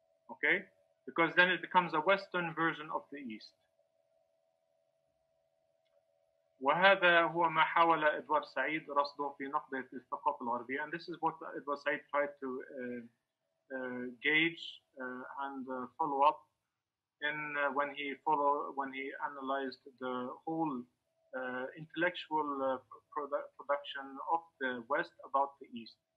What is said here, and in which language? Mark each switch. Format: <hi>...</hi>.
<en>Okay? Because then it becomes a Western version of the East.</en> <ar>وهذا هو ما حاول إدوارد سعيد رصده في نقد الثقافة الغربية.</ar> <en>And this is what Edward Said tried to gauge and follow up in when he analyzed the whole intellectual production of the West about the East,</en>